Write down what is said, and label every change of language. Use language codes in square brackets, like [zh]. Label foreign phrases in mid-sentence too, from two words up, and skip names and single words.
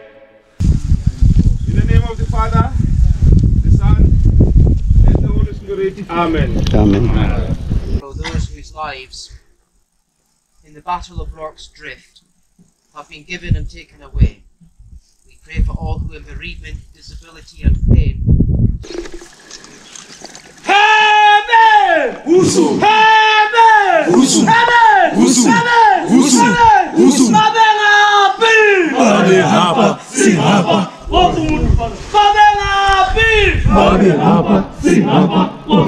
[en] In the name of the Father, the Son, and the Holy Spirit. Amen. Amen. For those whose lives in the Battle of Rorke's Drift have been given and taken away, we pray for all who in bereavement, disability and pain. Usu! Usu! Usu! Usu! Usu! [sw] Babe hapa, si hapa. Babe hapa, si hapa.